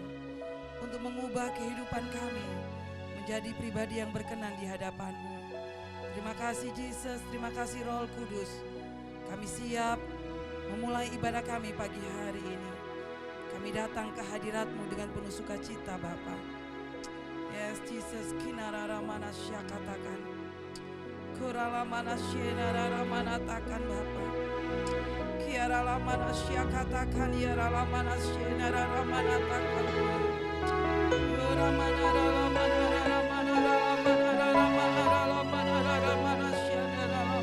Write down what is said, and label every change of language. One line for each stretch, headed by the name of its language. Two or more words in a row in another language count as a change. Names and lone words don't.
Indonesian: Untuk mengubah kehidupan kami menjadi pribadi yang berkenan di hadapan-Mu. Terima kasih Yesus, terima kasih Roh Kudus. Kami siap memulai ibadah kami pagi hari ini. Kami datang ke hadirat-Mu dengan penuh sukacita Bapa.
English: Yes Jesus, kinarara manasya katakan. Kurala manasya narara manatakan Bapa. Kiarala manasya katakan, yarala manasya narara manatakan. Ura manarala manarara manarara manarara manarara manarara manasya narara.